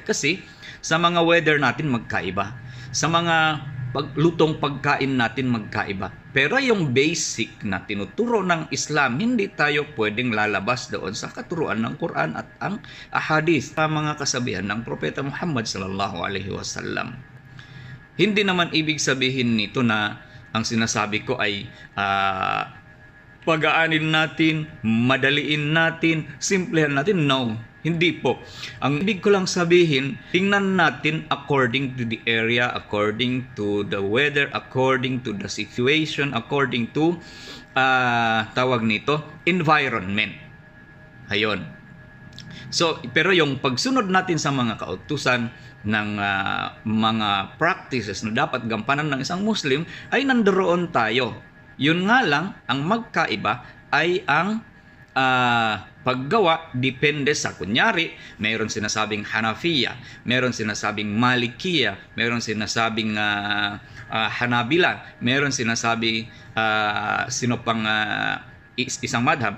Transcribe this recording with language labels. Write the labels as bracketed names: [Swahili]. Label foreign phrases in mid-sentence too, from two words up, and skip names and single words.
[Filipino] Kasi sa mga weather natin magkaiba, sa mga lutong pagkain natin magkaiba. Pero yung basic na tinuturo ng Islam, hindi tayo pwedeng lalabas doon sa katuruan ng Quran at ang ahadith, sa mga kasabihan ng Propeta Muhammad [Arabic] صلى الله عليه وسلم. [Filipino] Hindi naman ibig sabihin nito na ang sinasabi ko ay pagaanin natin, madaliin natin, simplehan natin. No, hindi po. Ang ibig ko lang sabihin, tingnan natin [English] according to the area, according to the weather, according to the situation, according to [Filipino] tawag nito, environment. Ayun. So, pero yung pagsunod natin sa mga kautusan ng mga practices na dapat gampanan ng isang Muslim, ay nandoon tayo. Yun nga lang, ang magkaiba ay ang paggawa depende sa, kunyari, mayroon sinasabing Hanafiya, mayroon sinasabing Malikiya, mayroon sinasabing Hanabila, mayroon sinasabing sino pang isang madhab.